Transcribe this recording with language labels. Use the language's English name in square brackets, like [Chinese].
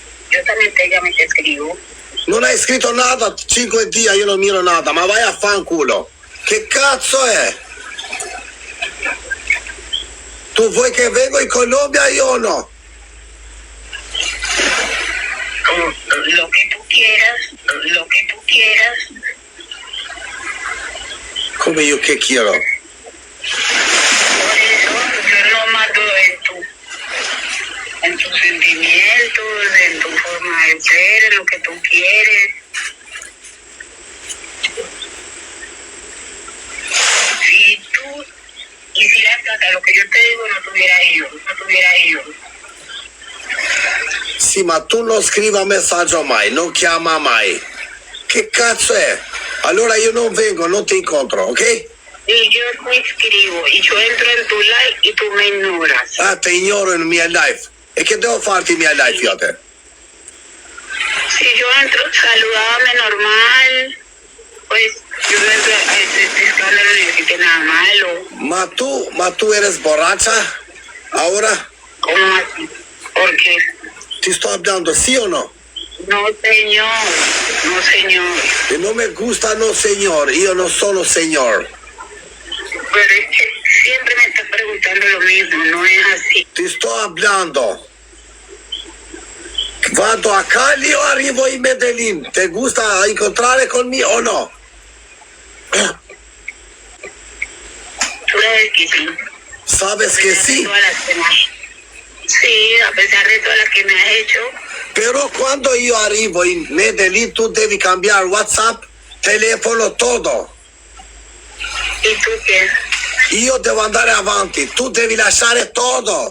[Spanish] Yo también te llamo y te escribo. [Italian] Non hai scritto nada 5 giorni, io non miro nada, ma vai a fanculo. Che cazzo è? Tu vuoi che vengo in Colombia io o no? [Spanish] Lo que tú quieras, lo que tú quieras. [Italian] Come io che quiero? [Spanish] Por eso yo no mando en tus sentimientos, en tu forma de ser, en lo que tú quieres. Si tú hicieras hasta lo que yo te digo, no tuviera ido. [Italian] Sì, ma tu non scriva messaggio mai, non chiama mai. Che cazzo è? Allora io non vengo, non ti incontro, ok? [Spanish] Y yo te escribo, y yo entro en tu live y tú me ignoras. [Italian] Ah, te ignoro in mia live. E che devo farti in mia live io a te? [Spanish] Si yo entro, saludábame normal, pues yo no entro a este escándalo ni decirte nada malo. Ma tu eres borracha? Ahora? ¿Cómo así? ¿Por qué? [Italian] Ti sto hablando, sì o no? [Spanish] No, señor, no, señor. [Italian] E non [Spanish] me gusta no señor, [Italian] io non sono señor. [Spanish] Pero es que siempre me estás preguntando lo mismo, no es así. [Italian] Ti sto hablando. Vado a Cali o arrivo in Medellin? [Spanish] Te gusta incontrare conmigo o no? Tú sabes que sí. Sabes que sí? Sí, a pesar de todas las que me has hecho. [Italian] Però quando io arrivo in Medellin tu devi cambiare WhatsApp, telefono, todo. [Spanish] ¿Y tú qué? [Italian] Io devo andare avanti, tu devi lasciare todo.